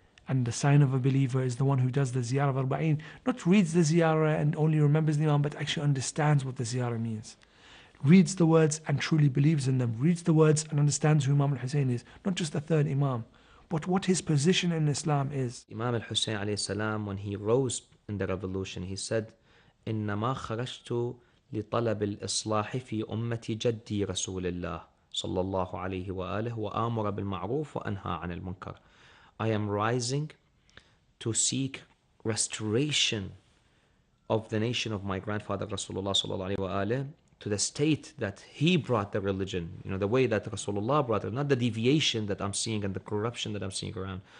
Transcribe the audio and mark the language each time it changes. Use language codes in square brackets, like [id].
[en] And the sign of a believer is the one who does the ziyarah of arba'in, not reads the ziyarah and only remembers the Imam, but actually understands what the ziyarah means. Reads the words and truly believes in them. Reads the words and understands who Imam al-Husain is. Not just the third Imam, but what his position in Islam is. Imam al-Husain alayhi salam, when he rose in the revolution, he said, [ar] إنما خرجت لطلب الإصلاح في أمة جدي رسول الله صلى الله عليه وآله وآمر بالمعروف وأنهى عن المنكر. [en] I am rising to seek restoration of the nation of my grandfather Rasulullah sallallahu alaihi wasallam to the state that he brought the religion, the way that Rasulullah brought it, not the deviation that I'm seeing and the corruption that I'm seeing around.